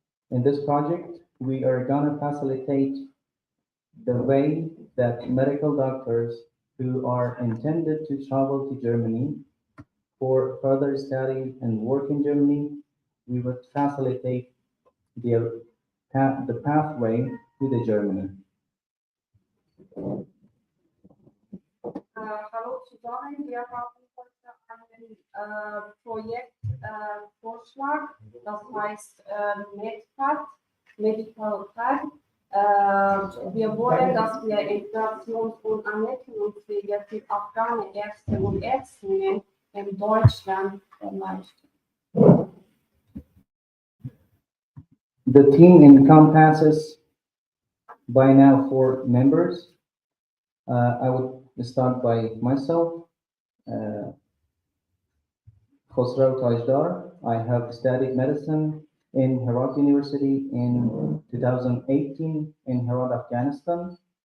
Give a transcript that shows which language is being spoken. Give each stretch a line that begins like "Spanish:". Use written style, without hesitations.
English: In this project, we are gonna facilitate the way that medical doctors who are intended to travel to Germany for further study and work in Germany, we would facilitate the pathway to the Germany.
German: Hallo zusammen, wir haben heute einen Projektvorschlag, das heißt MedPath, Medical Path. Wir wollen, dass wir Integrations- und Anerkennungswege für afghane Ärzte und Ärztinnen in Deutschland erleichtern.
English: The team encompasses by now 4 members. I would start by myself, Khosrow Tajdar. I have studied medicine in Herat University in 2018 in Herat, Afghanistan.